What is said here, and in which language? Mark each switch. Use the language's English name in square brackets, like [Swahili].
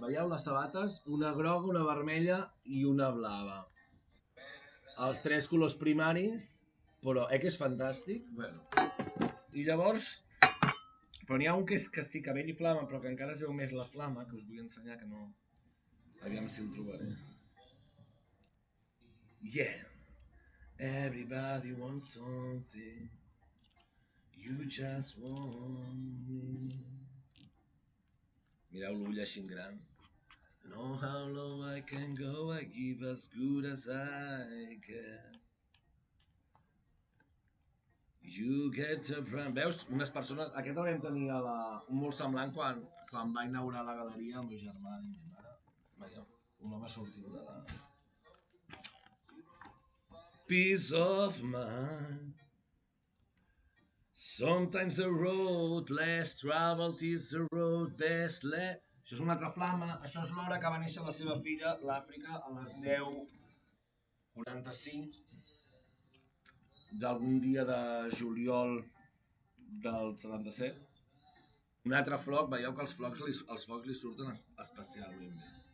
[Catalan] Veieu les sabates? Una groga, una vermella i una blava. Els 3 colors primaris, però que és fantàstic. Bueno. I llavors, però n'hi ha un que és que sí, cabell i flama, però que encara es veu més la flama, que us vull ensenyar, que no... Aviam si el trobaré. [English] Yeah. Everybody wants something. You just want me. [Catalan] Mireu l'ull així gran. [English] Know how low I can go, I give as good as I can. You get the brand. [Catalan] Veus? Unes persones... Aquest el vam tenir un molt semblant quan va inaugurar la galeria el meu germà i mi mare. Veieu? Un home sortint de la... [English] Peace of mind. Sometimes the road less traveled is the road best left. [Catalan] Això és una altra flama. Això és l'hora que va néixer la seva filla, l'Àfrica, a les 10:45 d'algun dia de juliol del 77. Un altre floc, veieu que els focs li surten especialment bé.